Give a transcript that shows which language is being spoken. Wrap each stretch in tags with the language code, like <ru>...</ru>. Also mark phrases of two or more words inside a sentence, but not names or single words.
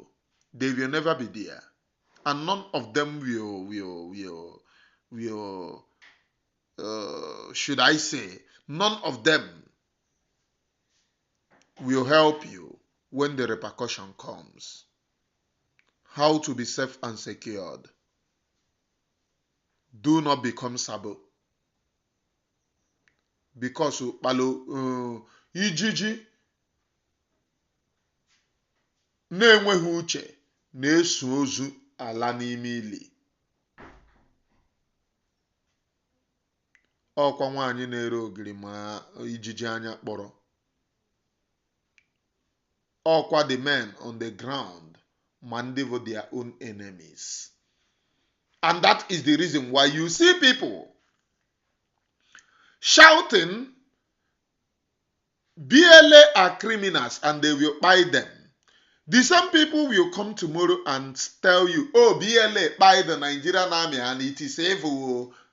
<en>They will never be there. And none of them will should I say, none of them will help you when the repercussion comes. How to be safe and secured. Do not become Sabo.</en> <ig>Because ijiji na-enweghị uche na-eso ozu ala n'ime ili. Ọkwa nwaanyị na-ere ogiri ma ijiji anya kpọrọ.</ig> <en>Ọkwa the men on the ground</en> <ig>ma ndị bụ</ig> <en>their own enemies. And that is the reason why you see people shouting, BLA are criminals and they will buy them. The same people will come tomorrow and tell you, oh, BLA buy the Nigerian army and it is evil.</en>